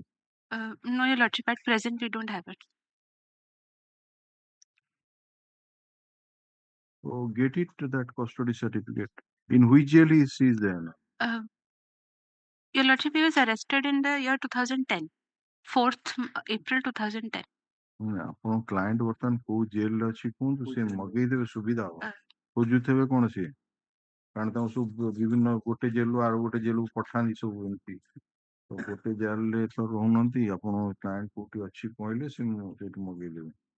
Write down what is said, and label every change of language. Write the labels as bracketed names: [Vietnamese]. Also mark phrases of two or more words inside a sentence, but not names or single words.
[English] No, Your Lordship, at present we don't have it. So get it that custody certificate. In which jail he is then? Your Lordship, he was arrested in the year 2010, 4th April 2010. [Odia] ଆପଣ କ୍ଲାଏଣ୍ଟ ବର୍ତ୍ତମାନ କୋଉ ଜେଲରେ ଅଛି କୁହନ୍ତୁ, ସେ ମଗେଇଦେବେ ସୁବିଧା ହବ। ଖୋଜୁଥିବେ କଣ ସିଏ, କାରଣ ତାଙ୍କୁ ସବୁ ବିଭିନ୍ନ ଗୋଟେ ଜେଲରୁ ଆଉ ଗୋଟେ ଜେଲକୁ ପଠାନ୍ତି ସବୁ ଏମିତି। ତ ଗୋଟେ ଜେଲରେ ତ ରହୁନାହାନ୍ତି, ଆପଣ କ୍ଲାଏଣ୍ଟ କୋଉଠି ଅଛି କହିଲେ ସେ ସେଇଠି ମଗେଇଦେବେ।